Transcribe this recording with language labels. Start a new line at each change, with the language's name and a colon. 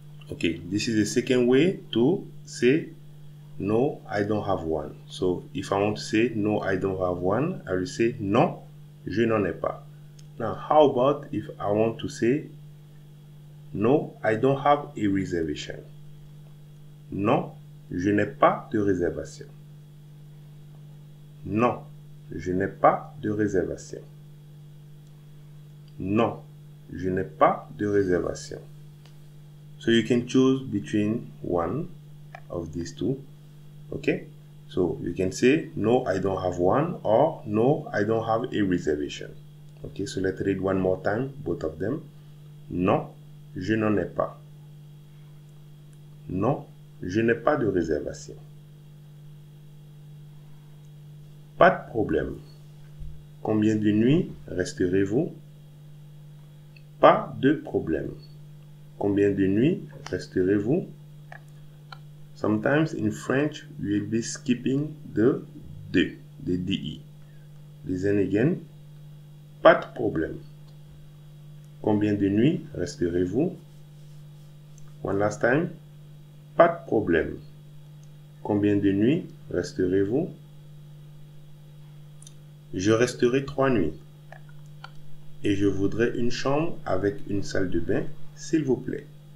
English: Okay, this is the second way to say no, I don't have one. So if I want to say no, I don't have one, I will say
French: non, je n'en ai pas.
English: Now, how about if I want to say no, I don't have a reservation?
French: Non, je n'ai pas de réservation. Non, je n'ai pas de réservation. Non, je n'ai pas de réservation.
English: So you can choose between 1, of these two. Okay, so you can say no, I don't have one, or no, I don't have a reservation. Okay, so let's read one more time, both of them.
French: Non, je n'en ai pas. Non, je n'ai pas de réservation. Pas de problème. Combien de nuits resterez-vous? Pas de problème. Combien de nuits resterez-vous?
English: Sometimes in French, we will be skipping the DE. Listen again.
French: Pas de problème. Combien de nuits resterez-vous?
English: One last time.
French: Pas de problème. Combien de nuits resterez-vous? Je resterai 3 nuits. Et je voudrais une chambre avec une salle de bain, s'il vous plaît.